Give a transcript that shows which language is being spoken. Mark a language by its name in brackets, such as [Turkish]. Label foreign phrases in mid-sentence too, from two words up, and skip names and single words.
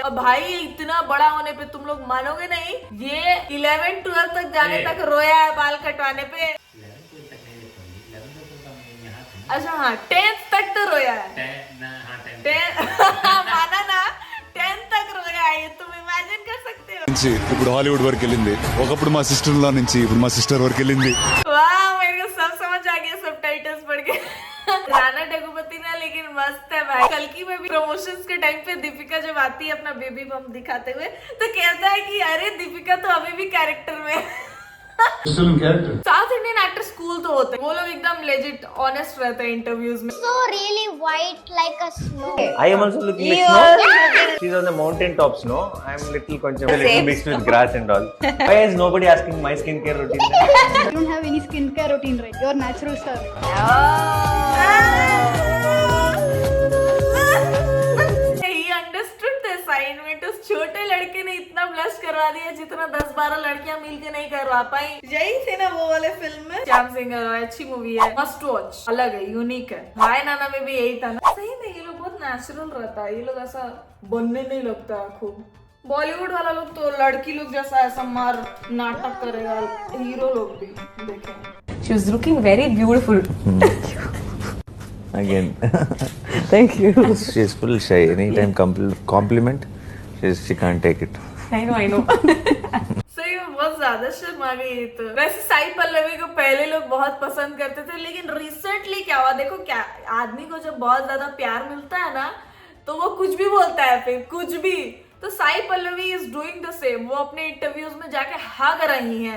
[Hindi] और भाई ये इतना बड़ा होने पे तुम लोग मानोगे नहीं, ये 11-12 तक जाने तक रोया है बाल कटवाने पे। अच्छा हाँ, 10th तक तो रोया है। माना ना, 10th तक रोया है, ये तुम इमेजिन कर सकते हो। [Telugu] నుంచి ఇప్పుడు హాలీవుడ్ వరకు వెళ్ళింది, ఒకప్పుడు మా సిస్టర్ లా నుంచి ఇప్పుడు మా సిస్టర్ వరకు వెళ్ళింది। [Hindi] वाह, मेरे को सब समझ आ गया सबटाइटल्स पढ़ के। राणा डगुपति ना, लेकिन मस्त है भाई। कल्कि में भी प्रमोशंस के टाइम पे दीपिका जब आती है अपना [English] baby bump [Hindi] दिखाते हुए, तो कहता है कि अरे दीपिका तो अभी भी कैरेक्टर में। [English] South Indian actors cool [Hindi] तो होते हैं, वो लोग एकदम [English] legit honest [Hindi] रहते हैं इंटरव्यूज में। [English] So really white like a snow. I am also looking like snow. She's on the mountain top snow. I am little mixed with grass and all. Why is nobody asking my skincare routine? You don't have any skincare routine, right? You're natural star. He understood the assignment। [Hindi] उस छोटे लड़के ने इतना ब्लश करवा दिया जितना 10-12 लड़कियां मिलके नहीं करवा पाई। यही थे ना वो वाले फिल्म में, श्याम सिंह, अच्छी मूवी है, [English] must watch, [Hindi] अलग है, यूनिक है। हाय नाना में भी यही था ना। सही में ये लोग बहुत नेचुरल रहता है, ये लोग ऐसा बनने नहीं लगता है खूब। बॉलीवुड वाला लोग तो लड़की लोग जैसा ऐसा मार नाटक करेगा, हीरो लोग भी देखे। [English] She was looking very beautiful. Again. Thank you. She's full shy. Anytime compliment, she can't take it. I know. [Hindi] सही में बहुत ज्यादा शर्मा गई ये तो। वैसे साई पल्लवी को पहले लोग बहुत पसंद करते थे, लेकिन रिसेंटली क्या हुआ देखो, क्या आदमी को जब बहुत ज्यादा प्यार मिलता है ना तो वो कुछ भी बोलता है, फिर कुछ भी। तो साई पल्लवी [English] is doing the same. [Hindi] वो अपने इंटरव्यूज में जाके हग रही हैं।